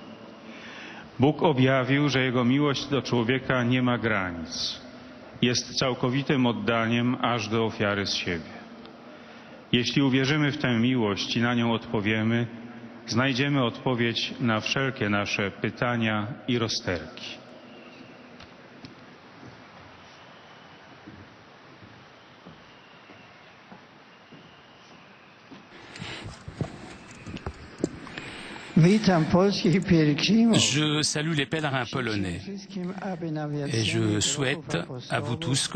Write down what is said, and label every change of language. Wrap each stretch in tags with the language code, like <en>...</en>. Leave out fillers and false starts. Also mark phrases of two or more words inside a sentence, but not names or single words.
<pl>Bóg objawił, że Jego miłość do człowieka nie ma granic. Jest całkowitym oddaniem aż do ofiary z siebie. Jeśli uwierzymy w tę miłość i na nią odpowiemy, znajdziemy odpowiedź na wszelkie nasze pytania i rozterki.</pl> <fr>Je salue les pèlerins polonais et je souhaite à vous tous</fr>